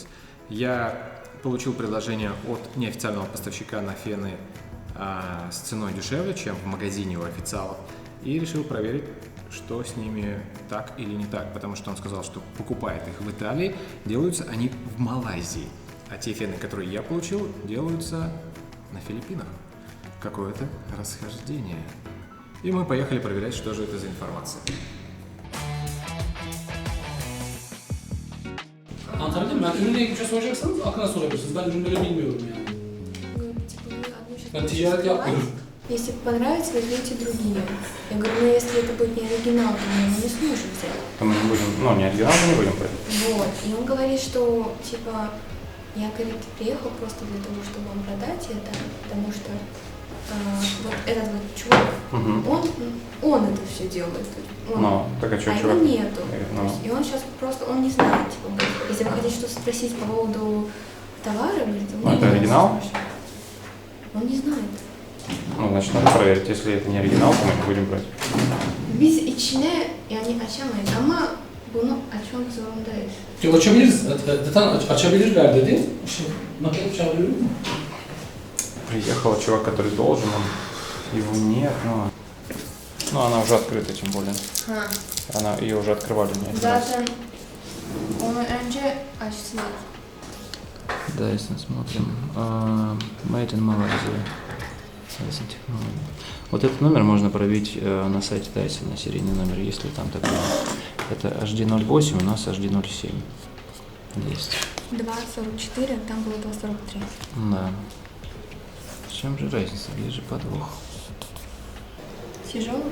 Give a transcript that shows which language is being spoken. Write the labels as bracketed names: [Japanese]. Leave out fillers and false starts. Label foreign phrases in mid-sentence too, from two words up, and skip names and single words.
[Russian] Я получил предложение от неофициального поставщика на фены с ценой дешевле, чем в магазине у официалов, и решил проверить, что с ними так или не так, потому что он сказал, что покупает их в Италии, делаются они в Малайзии, а те фены, которые я получил, делаются на Филиппинах. Какое-то расхождение. И мы поехали проверять, что же это за информация. [Turkish] Anlatabildim mi? Ben ürünle ilgili bir şey soracaksanız aklına sorabilirsiniz. Ben ürünleri bilmiyorum yani. [Russian] Ну, типа, мы одну сейчас [Turkish] Ben ticaret yapmıyorum. [Russian] Если понравится, возьмите другие. Я говорю, ну если это будет не оригинал, то мы его не сможем взять. То мы не будем, не оригинал мы не будем брать. Вот. И он говорит, что типа я, говорит, приехал просто для того, чтобы вам продать это, потому что вот этот вот чувак, он это все делает. Так а что, его чувак? нету. То есть, и он сейчас просто, он не знает, типа, если вы хотите что-то спросить по поводу товара, говорит, он это оригинал? Он не знает. Значит, надо проверить. Если это не оригинал, то мы не будем брать. [Turkish] Biz içine yani açamayız ama bunu açmak zorundayız. Yok açabiliriz. Zaten açabilirler dedi. Şimdi maket çağırıyorum. [Russian] Приехал чувак, который должен, его нет, но она уже открыта, тем более. Ее уже открывали не один раз. [Turkish] Zaten onu önce açtılar. [Russian] Dyson, смотрим. [English] Made in Malaysia. [Russian] Dyson Technology. Вот этот номер можно пробить на сайте Dyson, серийный номер, если там такой. Это HD08, у нас HD07. Есть. 2.44, там было 2.43. Да. В чем же разница? Где же подвох? Тяжелый?